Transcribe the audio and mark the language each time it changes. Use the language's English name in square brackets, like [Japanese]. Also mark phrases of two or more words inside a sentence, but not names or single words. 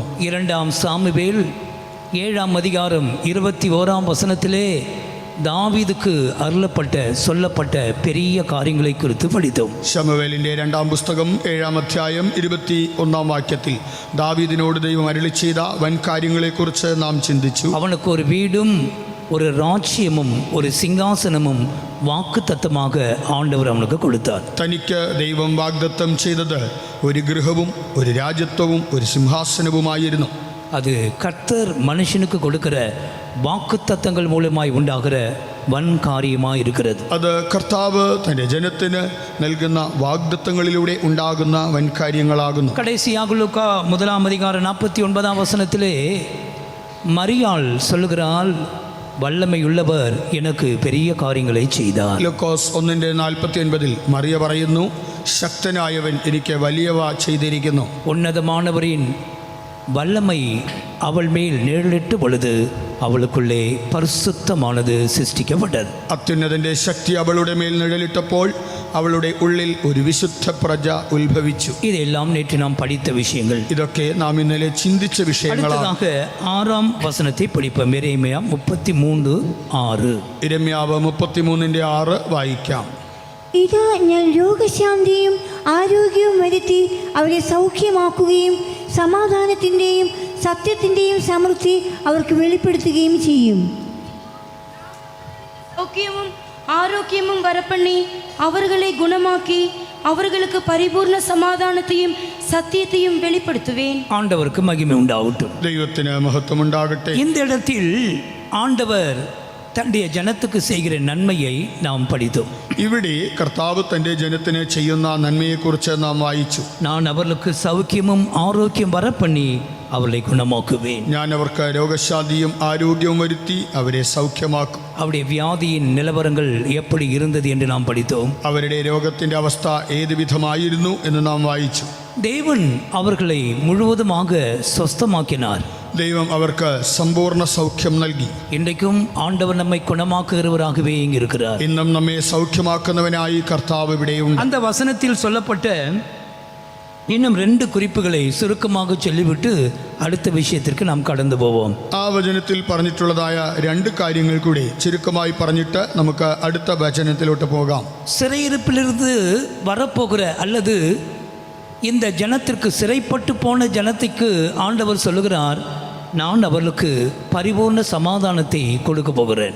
[Tamil] 2ஆம் சாமுவேல் 7ஆம் அதிகாரம் 21ஆம் வசனத்திலே தாவீதுக்கு அருளப்பட்ட சொல்லப்பட்ட பெரிய காரியங்களை குறித்து படித்தோம். [Malayalam] ശമൂവേലിൻ്റെ 2-ാം പുസ്തകം 7-ാം അധ്യായം 21-ാം വാക്യത്തിൽ ദാവീദിനോട് ദൈവം അരുളി ചെയ്ത വൻ കാര്യങ്ങളെക്കുറിച്ച് നാം ചിന്തിച്ചു. [Tamil] அவனுக்கு ஒரு வீடும் ஒரு ராஜ்யமும் ஒரு சிங்காசனமும் வாக்குத்தத்தமாக ஆண்டவர் அவனுக்கு கொடுத்தார். [Malayalam] തനിക്ക് ദൈവം വാഗ്ദത്തം ചെയ്തത് ഒരു ഗൃഹവും ഒരു രാജ്യത്വവും ഒരു സിംഹാസനവുമായിരുന്നു. [Tamil] அது கர்த்தர் மனுஷனுக்கு கொடுக்கிற வாக்குத்தத்தங்கள் மூலமாய் உண்டாகிற வன் காரியமாய் இருக்கிறது. [Malayalam] അത് കർത്താവ് തൻ്റെ ജനത്തിന് നൽകുന്ന വാഗ്ദത്തങ്ങളിലൂടെ ഉണ്ടാകുന്ന വൻ കാര്യങ്ങളാകുന്നു. [Tamil] கடைசியாக லூக்கா 1ஆம் அதிகாரம் 49ஆம் வசனத்திலே மரியாள் சொல்லுகிறாள், வல்லமையுள்ளவர் எனக்கு பெரிய காரியங்களை செய்தார். [Malayalam] ലൂക്കോസ് 1:49 മറിയ പറയുന്നു, ശക്തനായവൻ എനിക്ക് വലിയവ ചെയ്തിരിക്കുന്നു. [Tamil] உன்னதமானவரின் வல்லமை அவள் மேல் நிழலிட்ட பொழுது அவளுக்குள்ளே பரிசுத்தமானது சிருஷ்டிக்கப்பட்டது. [Malayalam] അത്യുന്നതൻ്റെ ശക്തി അവളുടെ മേൽ നിഴലിട്ടപ്പോൾ അവളുടെ ഉള്ളിൽ ഒരു വിശുദ്ധ പ്രജ ഉത്ഭവിച്ചു. [Tamil] இதையெல்லாம் நேற்று நாம் படித்த விஷயங்கள். [Malayalam] ഇതൊക്കെ നാം ഇന്നലെ ചിന്തിച്ച വിഷയങ്ങളാണ്. [Tamil] அடுத்ததாக 6ஆம் வசனத்தை படிப்போம். எரேமியா 33:6. [Malayalam] ഇരമ്യാവ് 33:6 വായിക്കാം. ഇതാ ഞാൻ രോഗശാന്തിയും ആരോഗ്യവും വരുത്തി അവരെ സൗഖ്യമാക്കുകയും സമാധാനത്തിൻ്റെയും സത്യത്തിൻ്റെയും സമൃദ്ധി അവർക്ക് വെളിപ്പെടുത്തുകയും ചെയ്യും. [Tamil] சௌக்கியமும் ஆரோக்கியமும் வரப்பண்ணி அவர்களை குணமாக்கி அவர்களுக்கு பரிபூர்ண சமாதானத்தையும் சத்தியத்தையும் வெளிப்படுத்துவேன். ஆண்டவருக்கு மகிமை உண்டாகட்டும். [Malayalam] ദൈവത്തിന് മഹത്വം ഉണ്ടാകട്ടെ. [Tamil] இந்த இடத்தில் ஆண்டவர் தன்னுடைய ஜனத்துக்கு செய்கிற நன்மையை நாம் படித்தோம். [Malayalam] ഇവിടെ കർത്താവ് തൻ്റെ ജനത്തിന് ചെയ്യുന്ന നന്മയെക്കുറിച്ച് നാം വായിച്ചു. [Tamil] நான் அவர்களுக்கு சௌக்கியமும் ஆரோக்கியம் வரப்பண்ணி அவர்களை குணமாக்குவேன். [Malayalam] ഞാൻ അവർക്ക് രോഗശാന്തിയും ആരോഗ്യവും വരുത്തി അവരെ സൗഖ്യമാക്കും. [Tamil] அவருடைய வியாதியின் நிலவரங்கள் எப்படி இருந்தது என்று நாம் படித்தோம். [Malayalam] അവരുടെ രോഗത്തിൻ്റെ അവസ്ഥ ഏത് വിധമായിരുന്നു എന്ന് നാം വായിച്ചു. [Tamil] தேவன் அவர்களை முழுவதுமாக சொஸ்தமாக்கினார். [Malayalam] ദൈവം അവർക്ക് സമ്പൂർണ്ണ സൗഖ്യം നൽകി. [Tamil] இன்றைக்கும் ஆண்டவர் நம்மை குணமாக்குகிறவராகவே இங்கு இருக்கிறார். [Malayalam] ഇന്നും നമ്മെ സൗഖ്യമാക്കുന്നവനായി കർത്താവ് ഇവിടെയുണ്ട്. [Tamil] அந்த வசனத்தில் சொல்லப்பட்ட இன்னும் 2 குறிப்புகளை சுருக்கமாக சொல்லிவிட்டு அடுத்த விஷயத்திற்கு நாம் கடந்து போவோம். [Malayalam] ആ വചനത്തിൽ പറഞ്ഞിട്ടുള്ളതായ 2 കാര്യങ്ങൾ കൂടി ചുരുക്കമായി പറഞ്ഞിട്ട് നമുക്ക് അടുത്ത വചനത്തിലോട്ട് പോകാം. [Tamil] சிறையிருப்பிலிருந்து வரப்போகிற அல்லது இந்த ஜனத்திற்கு சிறைப்பட்டு போன ஜனத்துக்கு ஆண்டவர் சொல்லுகிறார், நான் அவர்களுக்கு பரிபூர்ண சமாதானத்தை கொடுக்க போகிறேன்.